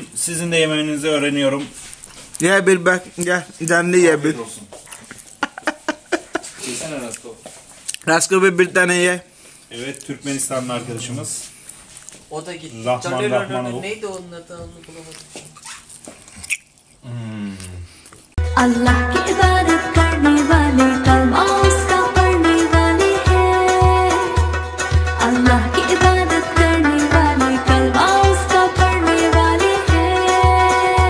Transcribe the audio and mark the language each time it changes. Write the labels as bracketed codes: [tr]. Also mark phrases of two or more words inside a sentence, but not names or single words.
[tr] Sizin de yemenizi öğreniyorum. Ye bir bak, gel canlı ye bir. Yesene Rasko. Rasko bir tane ye. Evet, Türkmenistanlı arkadaşımız. O da gitti. Rahmanov. Neydi onun adı, onu bulamadım. [ur] اللہ کی عبادت کرنے والے کلمہ اس کا پڑھنے والے ہیں. اللہ کی عبادت کرنے والے کلمہ اس کا پڑھنے والے ہیں.